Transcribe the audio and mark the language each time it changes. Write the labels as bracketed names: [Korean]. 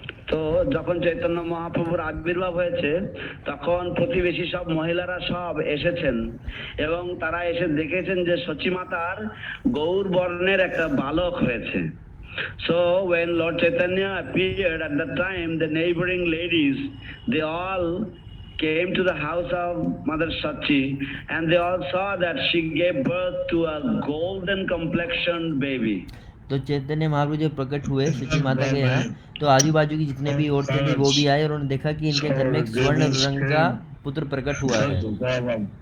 [Bangla] তো যখন চৈতন্য মহাপ্রভুর আবির্ভাব হয়েছে তখন প্রতিবেশী সব মহিলারা সব এসেছেন এবং তারা এসে দেখেছেন যে সচী মাতার গৌর বর্ণের একটা বালক হয়েছে। [English] So when Lord Chaitanya appeared at that time, the neighboring ladies, they all came to the house of Mother Sachi and they all saw that she gave birth to a golden complexioned baby. [Hindi] तो चैतन्य महाप्रभु जब प्रकट हुए सची माता के यहाँ, तो आजू बाजू की जितने भी औरतें थी वो भी आए और उन्होंने देखा कि इनके घर में एक स्वर्ण रंग का पुत्र प्रकट हुआ है।